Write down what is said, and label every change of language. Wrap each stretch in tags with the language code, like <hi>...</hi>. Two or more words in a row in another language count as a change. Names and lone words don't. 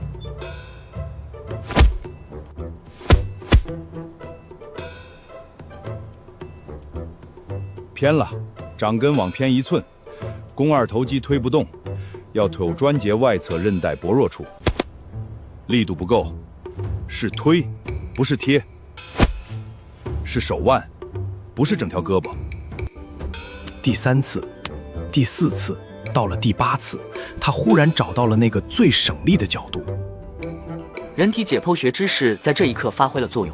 <zh>偏了，掌根往偏1寸，肱二頭肌推不動，要腿關節外側韌帶薄弱處。力度不夠，是推，不是貼，是手腕，不是整條胳膊。第3次，第4次，到了第8次，他忽然找到了那個最省力的角度。人體解剖學知識在這一刻發揮了作用。</zh>